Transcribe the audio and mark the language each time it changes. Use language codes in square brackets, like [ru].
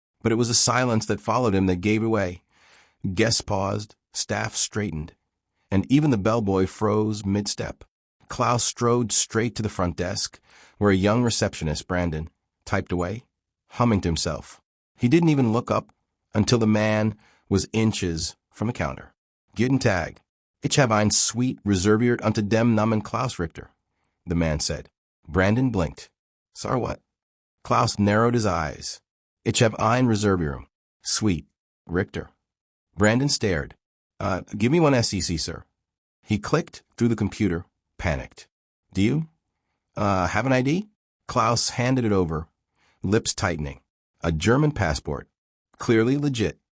[en] But it was a silence that followed him that gave away. Guests paused, staff straightened, and even the bellboy froze mid-step. Klaus strode straight to the front desk, where a young receptionist, Brandon, typed away, humming to himself. He didn't even look up until the man was inches from the counter. [de] Guten Tag. Ich habe ein Suite reserviert unter dem Namen Klaus Richter, [en] the man said. Brandon blinked. Sorry, what? Klaus narrowed his eyes. [de] Ich habe ein Reservium. Suite. Richter. [en] Brandon stared. Give me one SEC, sir. He clicked through the computer, panicked. Do you? Have an ID? Klaus handed it over, lips tightening. A German passport. Clearly legit.